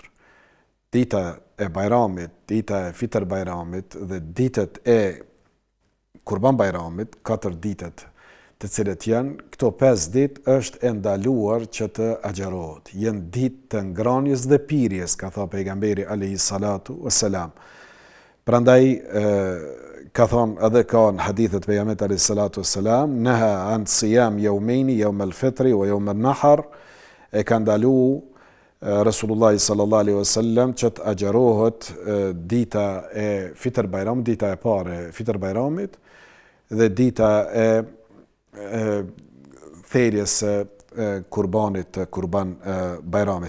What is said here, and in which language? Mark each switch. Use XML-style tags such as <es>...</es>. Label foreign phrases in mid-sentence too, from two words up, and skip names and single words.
<sq>Dita e bajramit, dita e Fitr Bajramit dhe ditët e Kurban Bajramit, 4 ditët të cilët janë, këto 5 ditë është e ndaluar që të agjerohet. Janë ditë të ngrënies dhe pirjes, ka thënë pejgamberi</sq> <ar>عليه الصلاة والسلام.</ar> <sq>Prandaj ka thonë edhe ka në hadithet pejgamberit</sq> <ar>عليه الصلاة والسلام, نهى عن صيام يومين يوم الفطر ويوم النحر,</ar> <sq>e ka ndalu Rasulullah</sq> <ar>صلى الله عليه وسلم</ar> <sq>që të agjerohet dita e Fitr Bajramit, dita e parë e Fitr Bajramit dhe dita e therjes së kurbanit, Kurban Bajramit.</sq>